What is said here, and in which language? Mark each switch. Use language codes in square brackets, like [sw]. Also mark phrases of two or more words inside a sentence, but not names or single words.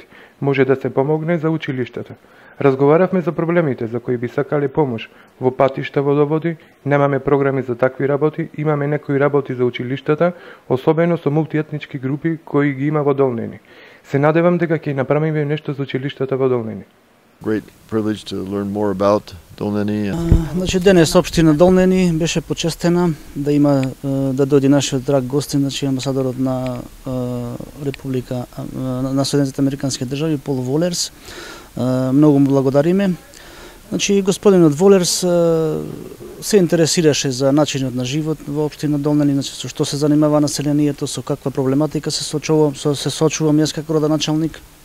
[mk] Може да се помогне за училиштата. Разговаравме за проблемите за кои би сакале помош во патишта, водоводи, немаме програми за такви работи, имаме некои работи за училиштата, особено со мултиетнички групи кои ги има во Долнени. Се надевам дека ќе направиме нешто за училиштата во Долнени. [en] Great privilege to learn more about Dolneni. [mk] Значи денес општина Долнени беше почестена да има да дојде нашиот драг гостин, значи амбасадорот на Република на Соединетите американски држави Пол Волерс. Многу му благодариме. Значи господинот Волерс се интересираше за начинот на живот во општина Долнени, значи со што се занимава населението, со каква проблематика се соочувам јас како родоначалник.